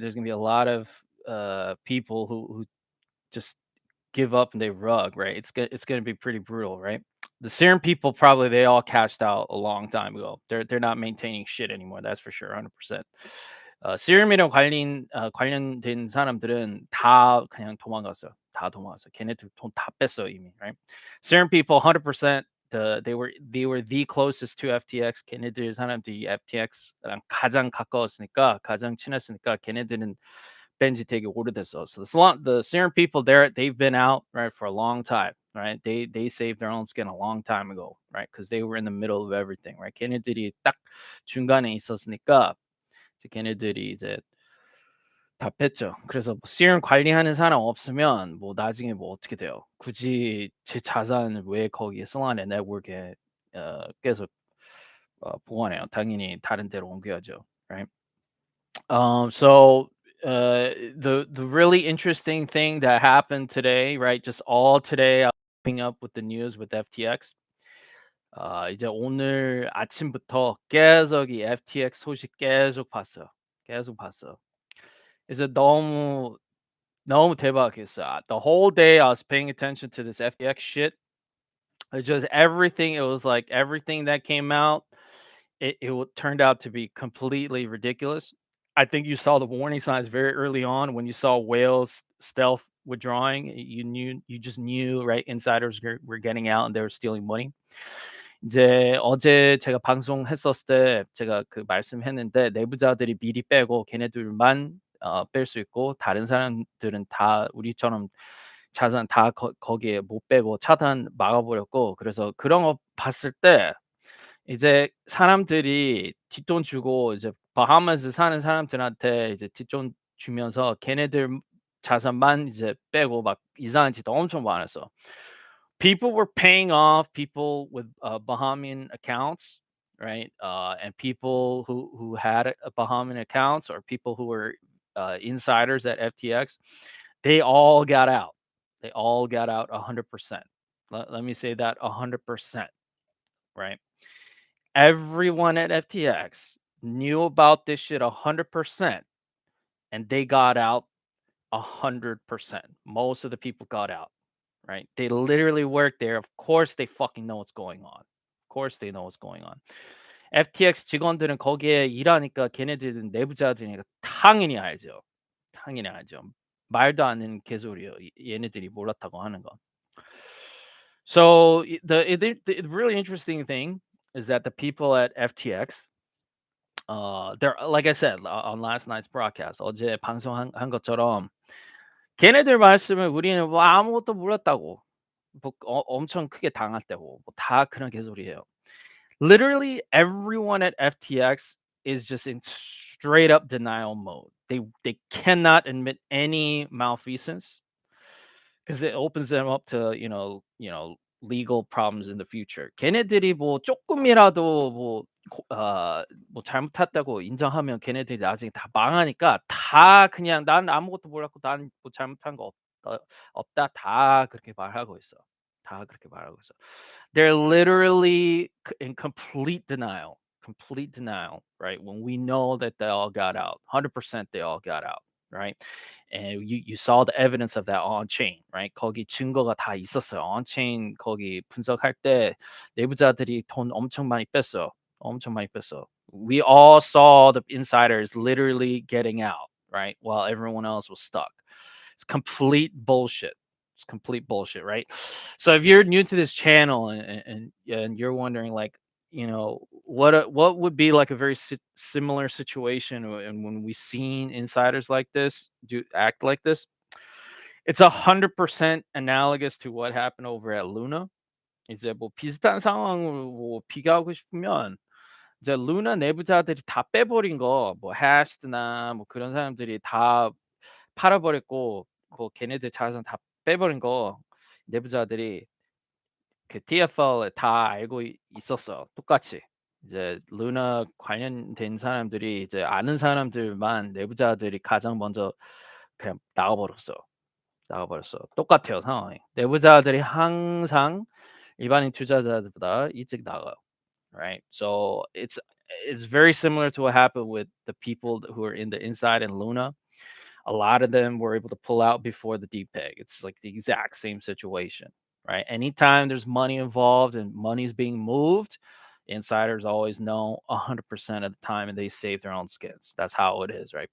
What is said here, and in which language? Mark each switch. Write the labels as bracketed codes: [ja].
[en] There's going to be a lot of people who just give up and they rug, right? It's going to be pretty brutal, right? The Serum people probably they all cashed out a long time ago. They're not maintaining shit anymore. That's for sure, 100%. [ko] Serum이랑 관련된 사람들은 다 그냥 도망갔어요. 다 도망갔어요. 걔네들 돈 다 뺐어요 이미, [en] right? Serum people 100% they were the closest to FTX. [ko] 걔네들 사람들이 FTX랑 가장 가까웠으니까 가장 친했으니까 걔네들은 뺀지 되게 오래됐어. [en] So the Serum people they've been out right for a long time, right? They saved their own skin a long time ago, right? Because they were in the middle of everything, right? [ko] 걔네들이 딱 중간에 있었으니까 이제 걔네들이 이제 다 뺐죠. 그래서 뭐 Serum 관리하는 사람 없으면 뭐 나중에 뭐 어떻게 돼요? 굳이 제 자산을 왜 거기에 Solana 네트워크에 계속 보관해요? 당연히 다른 데로 옮겨야죠, [en] right? So the really interesting thing that happened today, right? Just all today, I was keeping up with the news with FTX. [ko] 이제 오늘 아침부터 계속 이 FTX 소식 계속 봤어요. 계속 봤어요. 이제 너무 대박이었어요. [en] The whole day I was paying attention to this FTX shit. It just everything. It was like everything that came out. Turned out to be completely ridiculous. I think you saw the warning signs very early on when you saw whales stealth withdrawing. You just knew, right? Insiders were getting out and they were stealing money. [ko] 이제 어제 제가 방송했었을 때 제가 그 말씀했는데 내부자들이 미리 빼고 걔네들만 뺄 수 있고 다른 사람들은 다 우리처럼 자산 다 거기에 못 빼고 차단 막아 버렸고 그래서 그런 거 봤을 때 이제 사람들이 뒷돈 주고 이제 바하마스 사는 사람들한테 이제 뒷돈 주면서 걔네들 자산만 이제 빼고 막 이상한 짓 엄청 많았어. [en] People were paying off people with Bahamian accounts, right? And people who had Bahamian accounts or people who were insiders at FTX, they all got out. They all got out 100%. Let me say that 100%, right? Everyone at FTX knew about this shit 100%, and they got out 100%. Most of the people got out, right? They literally work there. Of course, they fucking know what's going on. Of course, they know what's going on. [ko] FTX 직원들은 거기에 일하니까 걔네들은 내부자들이니까 당연히 알죠. 당연히 알죠. 말도 안 되는 개소리예요. 얘네들이 몰랐다고 하는 거. [en] So the really interesting thing is that the people at FTX, they're like I said on last night's broadcast, [ko] 어제 방송한 것처럼 걔네들 말씀을 우리는 뭐 아무것도 몰랐다고, 뭐 엄청 크게 당했다고, 뭐 다 그런 개소리예요. [en] Literally everyone at FTX is just in straight up denial mode. They cannot admit any malfeasance because it opens them up to legal problems in the future. [ko] 걔네들이 뭐 쪼끔이라도 뭐 잘못했다고 인정하면 걔네들이 나중에 다 망하니까 다 그냥 "난 아무것도 몰랐고 난 뭐 잘못한 거 없다." 다 그렇게 말하고 있어. 다 그렇게 말하고 있어. [en] They're literally in complete denial, right? When we know that they all got out, 100% they all got out, right? And you saw the evidence of that on chain, right? [ko] 거기 증거가 다 있었어요. on chain 거기 분석할 때 내부자들이 돈 엄청 많이 뺐어. 엄청 많이 뺐어. [en] We all saw the insiders literally getting out, right? While everyone else was stuck. It's complete bullshit. It's complete bullshit, right? So if you're new to this channel and you're wondering like, what would be like a very similar situation and when we seen insiders like this do act like this, it's 100% analogous to what happened over at Luna. [ko] 이제 뭐 비슷한 상황으로 뭐 비교하고 싶으면 이제 루나 내부자들이 다 빼버린 거, 뭐 해시드나 뭐 그런 사람들이 다 팔아버렸고, 그 걔네들 자산 다 빼버린 거 내부자들이 그 TFL에 다 알고 있었어. 똑같이. 이제 루나 관련된 사람들이 이제 아는 사람들만 내부자들이 가장 먼저 그냥 나가버렸어. 나가버렸어. 똑같아요 상황이. 내부자들이 항상 일반인 투자자들보다 일찍 나가요. [en] Right? So it's very similar to what happened with the people who are in the inside in Luna. A lot of them were able to pull out before the deep peg. It's like the exact same situation, right? Anytime there's money involved and money's being moved, insiders always know 100% of the time and they save their own skins. That's how it is, right?